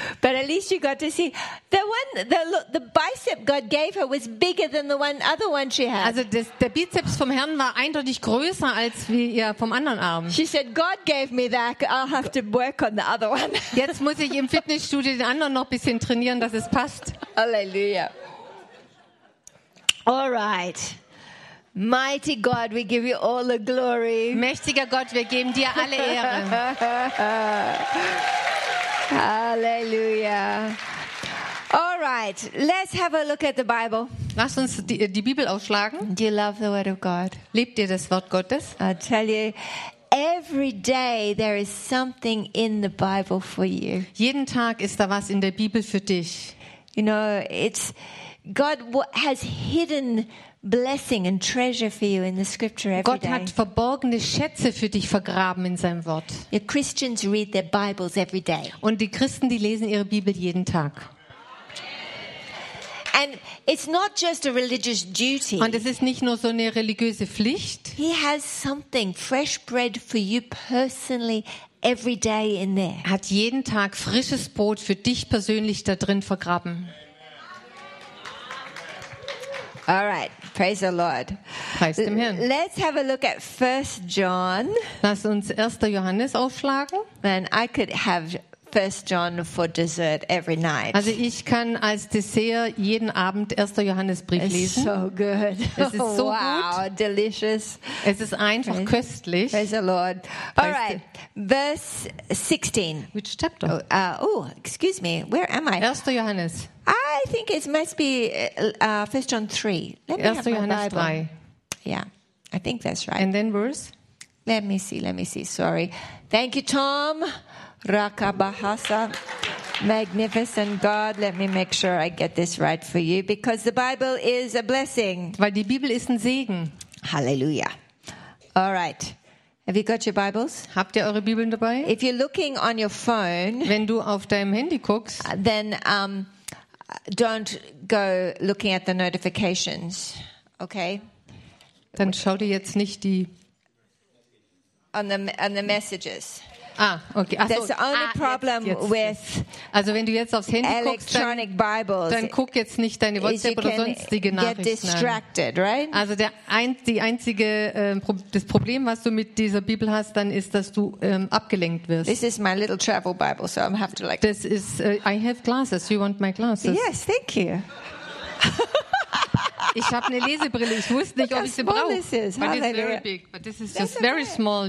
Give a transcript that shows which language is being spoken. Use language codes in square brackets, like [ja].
[en] But at least you got to see the one, the bicep God gave her was bigger than the one other one she had. [de] Also das, der Bizeps vom Herrn war eindeutig größer als wie ihr vom anderen Arm. [en] She said, God gave me that. I'll have to work on the other one. [de] Jetzt muss ich im Fitnessstudio den anderen noch ein bisschen trainieren, dass es passt. [en] Hallelujah. All right. Mighty God, we give you all the glory. [de] Mächtiger Gott, wir geben dir alle Ehre. [en] Hallelujah. All right, let's have a look at the Bible. [de] Lass uns die Bibel aufschlagen. [en] Do you love the word of God? [de] Liebt ihr das Wort Gottes? [en] I tell you, every day there is something in the Bible for you. [de] Jeden Tag ist da was in der Bibel für dich. [en] You know, it's God has hidden blessing and treasure for you in the scripture every day. [de] Gott hat verborgene Schätze für dich vergraben in seinem Wort. [en] The Christians read their Bibles every day. [de] Und die Christen, die lesen ihre Bibel jeden Tag. [en] And it's not just a religious duty. [de] Und es ist nicht nur so eine religiöse Pflicht. [en] He has something fresh bread for you personally. Every day in there. [de] Hat jeden Tag frisches Brot für dich persönlich da drin vergraben. [en] All right, praise the Lord. [de] Preist dem Herrn. [en] Let's have a look at 1 John. [de] Lass uns 1. Johannes aufschlagen. [en] Then I could have 1 John for dessert every night. [de] Also ich kann als Dessert jeden Abend 1. Johannesbrief lesen. [en] It's so good. [de] Es ist so wow, gut. [en] Delicious. [de] Es ist einfach köstlich. [en] Praise the Lord. All right. Verse 16. Which chapter? Excuse me. Where am I? [de] 1. Johannes. [en] I think it must be 1 John 3. Let me 1. Have Johannes my Bible. 3. Yeah. I think that's right. And then verse? Let me see. Sorry. Thank you, Tom. Rakabahasa, magnificent God, let me make sure I get this right for you, because the Bible is a blessing. [de] Weil die Bibel ist ein Segen. [en] Hallelujah. All right. Have you got your Bibles? [de] Habt ihr eure Bibeln dabei? [en] If you're looking on your phone, [de] wenn du auf deinem Handy guckst, [en] then don't go looking at the notifications, okay? [de] Dann schau dir jetzt nicht die [en] on the messages. Ah, okay. Ach, there's only problem with [de] also wenn du jetzt aufs Handy guckst, dann guck jetzt nicht deine WhatsApp oder sonstige Nachrichten an. [en] Right? [de] Also das Problem, was du mit dieser Bibel hast, dann ist, dass du abgelenkt wirst. [en] This is my little travel Bible, so I'm have to like. This is I have glasses. You want my glasses? Yes, thank you. [de] Ich habe eine Lesebrille. Ich wusste nicht, ob ich sie brauche. [en] This is very big, but this is just very small.